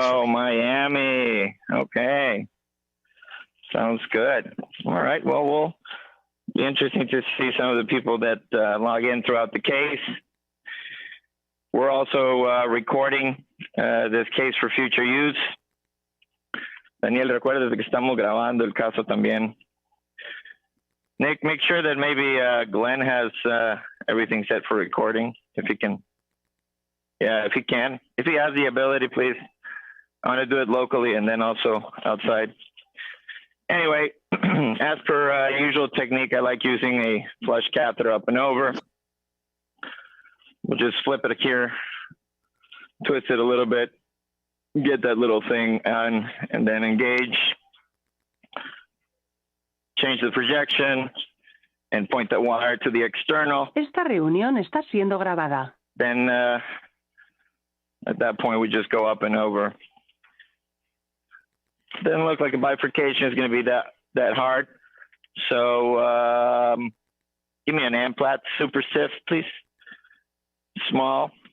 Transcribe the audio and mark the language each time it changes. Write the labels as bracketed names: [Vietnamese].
[English] Oh, Miami. Okay. Sounds good. All right. Well, we'll be interesting to see some of the people that log in throughout the case. We're also recording this case for future use. [Spanish] Daniel, recuerda que estamos grabando el caso también. [English] Nick, make sure that maybe Glenn has everything set for recording, if he can. Yeah, if he can. If he has the ability, please. I want to do it locally and then also outside. Anyway, as per usual technique, I like using a flush catheter up and over. We'll just flip it here, twist it a little bit, get that little thing on, and then engage. Change the projection and point that wire to the external. [Spanish] Esta reunión está siendo grabada. [English] Then at that point, we just go up and over. Doesn't look like a bifurcation is going to be that hard. So give me an amplat super stiff, please. Small.